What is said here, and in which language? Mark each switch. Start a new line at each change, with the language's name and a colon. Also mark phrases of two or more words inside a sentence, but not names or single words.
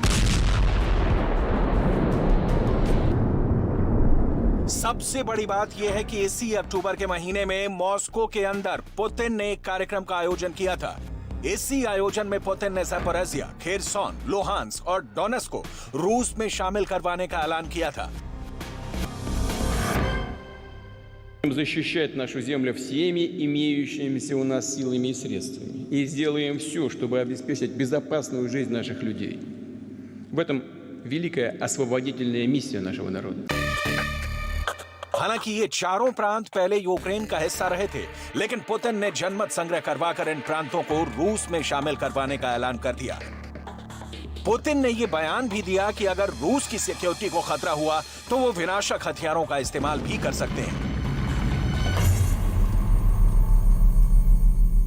Hindi: सबसे बड़ी बात यह है कि इसी अक्टूबर के महीने में मॉस्को के अंदर पुतिन ने एक कार्यक्रम का आयोजन किया था। इसी आयोजन में पुतिन ने ज़पोरिज़िया, खेरसॉन, लुहांस्क और डोनेत्स्क को रूस में शामिल करवाने का ऐलान किया था।
Russian: Защищать нашу землю всеми имеющимися у нас силами и средствами. И сделаем все, чтобы обеспечить безопасную жизнь наших людей. В этом великая освободительная миссия нашего народа.
Hindi: हालांकि ये 4 प्रांत पहले यूक्रेन का हिस्सा रहे थे, लेकिन पुतिन ने जनमत संग्रह करवाकर इन प्रांतों को रूस में शामिल करवाने का ऐलान कर दिया। पुतिन ने यह बयान भी दिया कि अगर रूस की सिक्योरिटी को खतरा हुआ तो वो विनाशक हथियारों का इस्तेमाल भी कर सकते हैं।